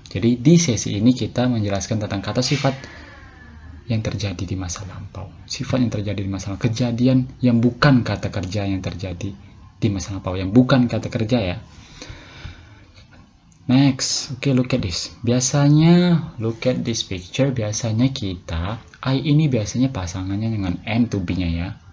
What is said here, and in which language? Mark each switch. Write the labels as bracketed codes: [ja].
[id] Jadi di sesi ini kita menjelaskan tentang kata sifat yang terjadi di masa lampau, sifat yang terjadi di masa lampau, kejadian yang bukan kata kerja yang terjadi di masa lampau, yang bukan kata kerja ya. [en] Next, okay, look at this. [id] Biasanya, [en] look at this picture. [id] Biasanya kita, I ini biasanya pasangannya dengan am to be-nya ya.